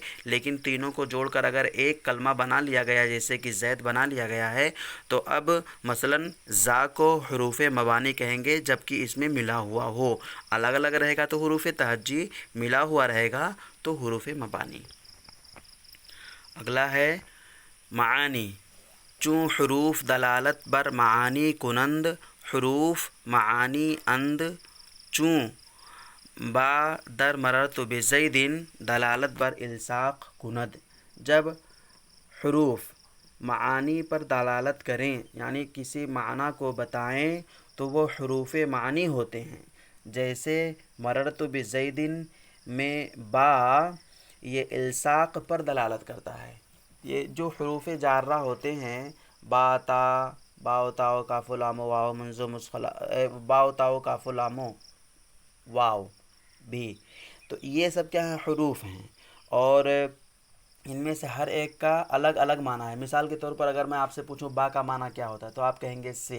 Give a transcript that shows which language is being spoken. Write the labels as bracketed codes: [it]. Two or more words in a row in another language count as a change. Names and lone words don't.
[ur] لیکن تینوں کو جوڑ کر اگر ایک کلمہ بنا لیا گیا، جیسے کہ زید بنا لیا گیا ہے، تو اب مثلا زا کو حروف مبانی کہیں گے، جبکہ اس میں ملا ہوا ہو۔ الگ الگ رہے گا تو حروف تہجی، ملا ہوا رہے گا تو حروف مبانی۔ اگلا ہے معانی، [fa] چوں حروف دلالت بر معانی کنند، حروف معانی اند۔ چوں با در [ar] مررت بزید [fa] دلالت بر الصاق کند۔ [ur] جب حروف معانی پر دلالت کریں، یعنی کسی معنی کو بتائیں، تو وہ حروف معانی ہوتے ہیں۔ جیسے [ar] مررت بزید [ur] میں با، یہ الصاق پر دلالت کرتا ہے۔ یہ جو حروف جارہ ہوتے ہیں، با، تا، باؤ تاؤ کاف لام واو منظور مسخلا، باؤ تاؤ کاف لام واو بھی، تو یہ سب کیا ہیں؟ حروف ہیں، اور ان میں سے ہر ایک کا الگ الگ معنی ہے۔ مثال کے طور پر اگر میں آپ سے پوچھوں با کا معنی کیا ہوتا ہے، تو آپ کہیں گے سے۔